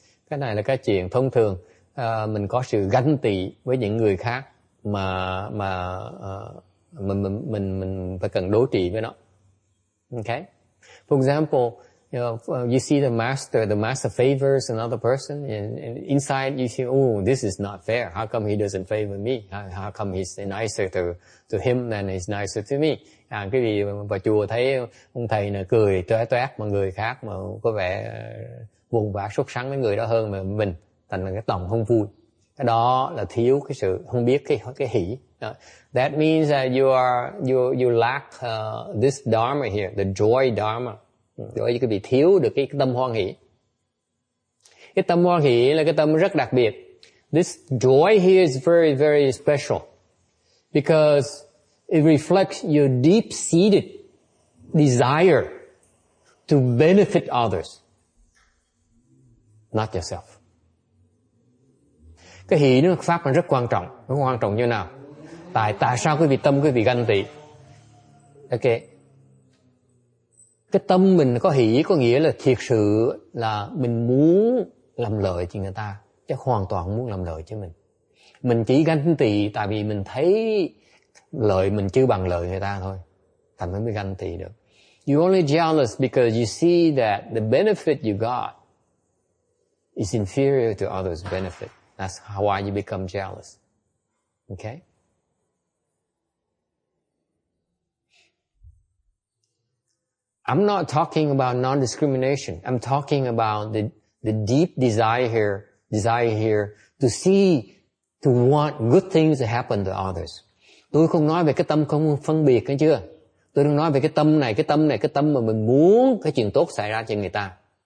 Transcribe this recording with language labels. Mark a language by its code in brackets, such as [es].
[vi] Cái này là cái chuyện thông thường. Mình có sự ganh tị với những người khác mà mình phải cần đối trị với nó. [en] Okay. For example, you see the master favors another person, and inside you see, oh, this is not fair. How come he doesn't favor me? How come he's nicer to him than he's nicer to me? [vi] Cái gì vào chùa thấy ông thầy này cười toét toét mà người khác mà có vẻ buồn bã sốt sắng với người đó hơn mà mình, thành là cái lòng không vui. Cái đó là thiếu cái sự không biết cái hỷ. [en] That means that you lack this dharma here, the joy dharma. [vi] Rồi cái bị thiếu được cái tâm hoan hỷ. Cái tâm hoan hỷ là cái tâm rất đặc biệt. [en] This joy here is very, very special because it reflects your deep-seated desire to benefit others, not yourself. [vi] Cái hỷ nó pháp nó rất quan trọng. Nó quan trọng như thế nào? Tại sao quý vị ganh tị? Ok. Cái tâm mình có hỷ có nghĩa là thiệt sự là mình muốn làm lợi cho người ta, chứ hoàn toàn muốn làm lợi cho mình. Mình chỉ ganh tị tại vì mình thấy lợi mình chưa bằng lợi người ta thôi, thành mới ganh tị được. [en] You only jealous because you see that the benefit you got is inferior to others' benefit. That's why you become jealous. Okay? I'm not talking about non-discrimination. I'm talking about the deep desire here to see, to want good things to happen to others. [vi] Tôi không nói về cái tâm không phân biệt, thấy chưa? Tôi đang nói về cái tâm mà mình muốn cái chuyện tốt xảy ra cho người ta.